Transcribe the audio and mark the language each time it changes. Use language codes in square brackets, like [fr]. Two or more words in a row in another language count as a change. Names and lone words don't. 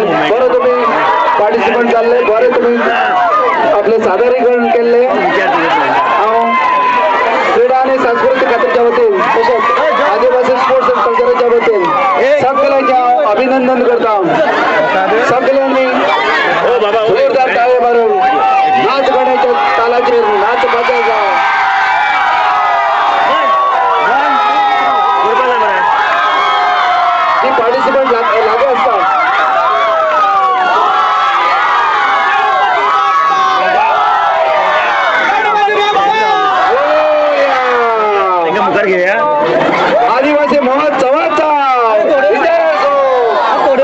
[kok] बरं तुम्ही पार्टिसिपंट जाल्ले. बरे तुम्ही आपले सादरीकरण केल्ले. हांव क्रीडा आणि सांस्कृतिक खात्याच्या वतीन तशेंच आदिवासी [en] sports and culture [kok] वतीन सगळ्यांचे हांव अभिनंदन करता. सगळ्यांनी जोरदार ताळे मारून नाच गाण्याच्या तालाचेर नाच बजायचा. जी पार्टिसिपंट लागू असतात आदिवासी महोत्सवाचा विजय असो.